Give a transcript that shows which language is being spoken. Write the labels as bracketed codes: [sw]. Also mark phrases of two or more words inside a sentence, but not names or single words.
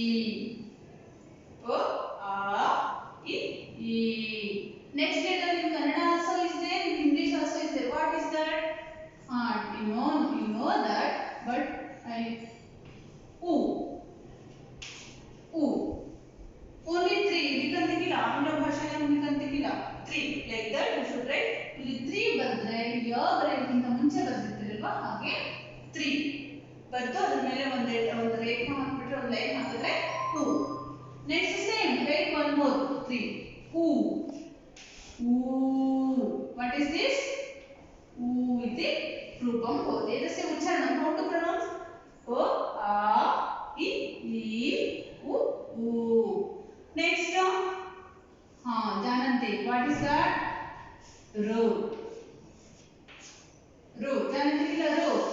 [kn] O A I E. [en] Next letter in Kannada also is there, in English also is there. What is that? You know that, but U. U. Only 3. [kn] ಇದಕ್ಕಂತಿಲ್ಲ, ಆಂಗ್ಲ ಭಾಷೆಯ ಇದಕ್ಕಂತಿಲ್ಲ. [en] 3 like that you should write. [kn] ಇಲ್ಲಿ 3 ಬರೆದ್ರೆ ಯ ಬರೆಯೋಕ್ಕಿಂತ ಮುಂಚೆ ಬರೆದಿರ್ತೀರಲ್ವಾ, ಹಾಗೆ 3 ಬರ್ದು ಅದ್ರ ಮೇಲೆ ಒಂದು ರೇಖೆ ಹಾಕ್ಬಿಟ್ರೆ ಒಂದು ಲೈನ್ ಹಾಕಿದ್ರೆ 2. [en] next same write one more 3 ಊ. what is this? [sa] ಊ ಇತಿ ರೂಪಂ ಭವತಿ. ಎದಸ್ಯ ಉಚ್ಚಾರಣಂ? [en] how to pronounce? [kn] ಓ ಆ ಇ ಈ ಉ ಊ. [en] ನೆಕ್ಸ್ಟ್ ಜಾನಂತಿ. what is that? [kn] ರೋ. ರೋ ಜಾನಂತಿ ಇಲ್ಲ ರೋ.